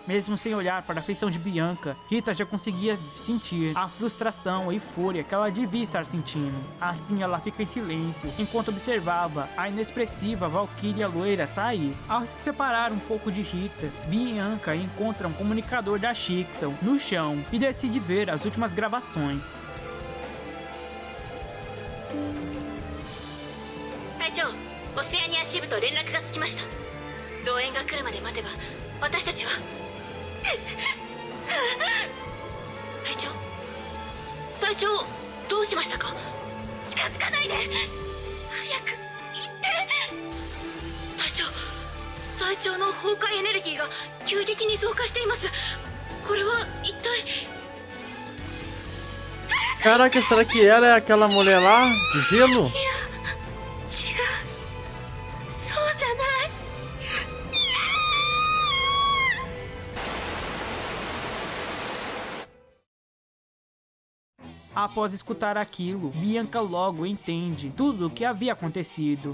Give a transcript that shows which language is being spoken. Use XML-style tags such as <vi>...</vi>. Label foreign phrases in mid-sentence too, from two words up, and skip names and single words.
<pt>Mesmo sem olhar para a feição de Bianca, Rita já conseguia sentir a frustração e fúria que ela devia estar sentindo. Assim ela fica em silêncio, enquanto observava a inexpressiva Valkyria loira sair. Ao se separar um pouco de Rita, Bianca encontra um comunicador da Shixel no chão e decide ver as últimas gravações.</pt> <ja>隊長、オセアニア支部と連絡がつきました。動員が来るまで待てば私たちは隊長どうしましたか。近づかないで、早く行って。隊長の崩壊エネルギーが急激に増加しています。これは一体。</ja> <pt>Caraca, será que ela é aquela mulher lá de gelo? Após escutar aquilo, Bianca logo entende tudo o que havia acontecido.</pt>